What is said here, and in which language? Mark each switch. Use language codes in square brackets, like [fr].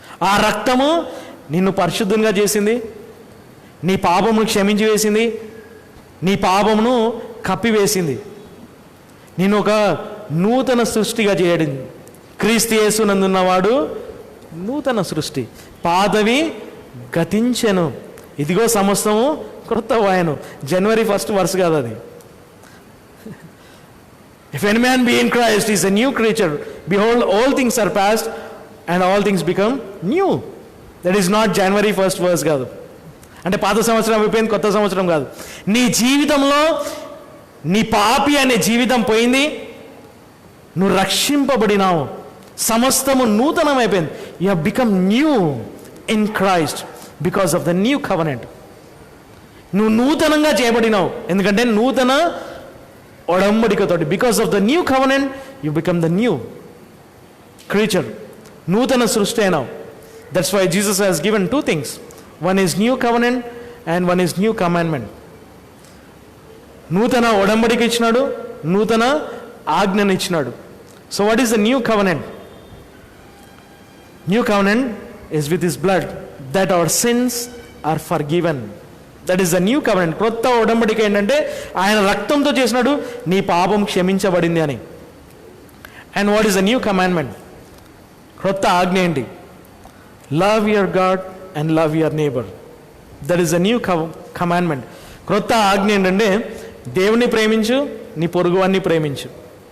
[te] ఆ రక్తము నిన్ను పరిశుద్ధంగా చేసింది, నీ పాపమును క్షమించి వేసింది, నీ పాపమును కప్పివేసింది, నేను ఒక నూతన సృష్టిగా చేయడం. క్రీస్తు యేసునందున్నవాడు నూతన సృష్టి, పాతవి గతించెను, ఇదిగో సమస్తము క్రొత్తవాయను. January 1st వర్స్ కాదు అది. [en] If any man be in Christ, he is a new creature. Behold, all things are past and all things become new. That is not January 1st verse కాదు. [te] అంటే పాత సంవత్సరం అయిపోయింది, కొత్త సంవత్సరం కాదు. నీ జీవితంలో నీ పాపి అనే జీవితం పోయింది, నువ్వు రక్షింపబడినావు, సమస్తము నూతనం అయిపోయింది. [en] You have become new in Christ because of the new covenant. [te] నువ్వు నూతనంగా చేయబడినావు, ఎందుకంటే నూతన ఒడంబడికతోటి. [en] because of the new covenant you become the new creature, [te] నూతన సృష్టి అయినావు. [en] That's why Jesus has given 2 things. One is new covenant and one is new commandment. [te] నూతన ఒడంబడిక ఇచ్చినాడు, నూతన ఆజ్ఞను ఇచ్చినాడు. [en] So what is the new covenant? New covenant is with his blood that our sins are forgiven. That is the new covenant. [te] క్రొత్త ఒడంబడిక ఏంటంటే ఆయన రక్తంతో చేసినాడు, నీ పాపం క్షమించబడింది అని. [en] And what is the new commandment? [te] క్రొత్త ఆజ్ఞ ఏంటి? [en] Love your God and love your neighbour. That is the new commandment. [te] క్రొత్త ఆజ్ఞ ఏంటంటే దేవుని ప్రేమించు, నీ పొరుగువాన్ని ప్రేమించు.